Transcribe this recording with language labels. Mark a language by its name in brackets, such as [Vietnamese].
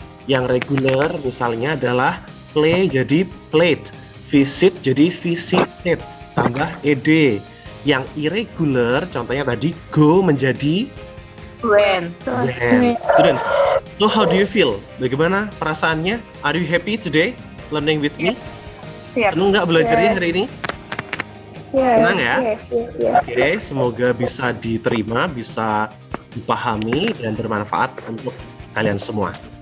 [Indonesian] Yang regular misalnya adalah play jadi played, visit jadi visited, tambah ed. Yang irregular contohnya tadi go menjadi [English] Went. went. Students, so how do you feel? [Indonesian] Bagaimana perasaannya? [English] Are you happy today learning with me? [Indonesian] Siap. Senang nggak belajarnya hari ini? Senang ya? [English] Yes. [Indonesian] Oke, semoga bisa diterima, bisa dipahami dan bermanfaat untuk kalian semua.